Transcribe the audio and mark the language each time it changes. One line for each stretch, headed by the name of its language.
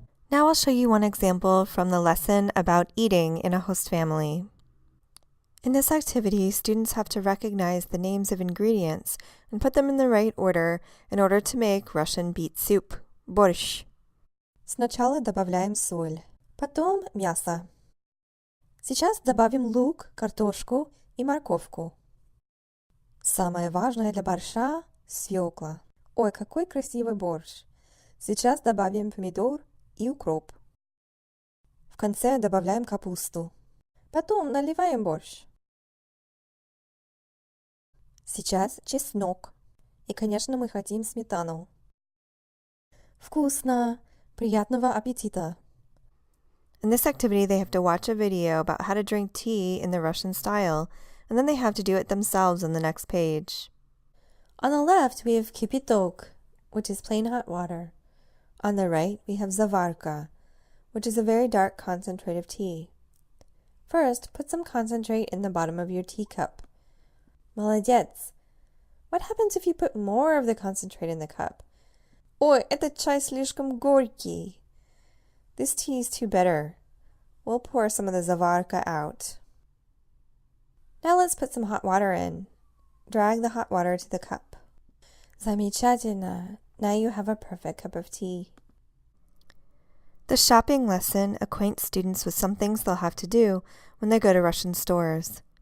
English: Now I'll show you one example from the lesson about eating in a host family. In this activity, students have to recognize the names of ingredients and put them in the right order in order to make Russian beet soup, борщ.
Russian: Сначала добавляем соль, потом мясо. Сейчас добавим лук, картошку и морковку. Самое важное для борща – свекла. Ой, какой красивый борщ! Сейчас добавим помидор и укроп. В конце добавляем капусту. Потом наливаем борщ. Сейчас чеснок. И, конечно, мы хотим сметану. Вкусно! Приятного аппетита!
English: In this activity, they have to watch a video about how to drink tea in the Russian style, and then they have to do it themselves on the next page. On the left, we have kipitok, which is plain hot water. On the right, we have zavarka, which is a very dark concentrate of tea. First, put some concentrate in the bottom of your teacup.
Russian: Молодец!
English: What happens if you put more of the concentrate in the cup?
Russian: Ой, этот чай слишком горький.
English: This tea is too bitter. We'll pour some of the zavarka out. Now let's put some hot water in. Drag the hot water to the cup.
Russian: Замечательно!
English: Now you have a perfect cup of tea. The shopping lesson acquaints students with some things they'll have to do when they go to Russian stores.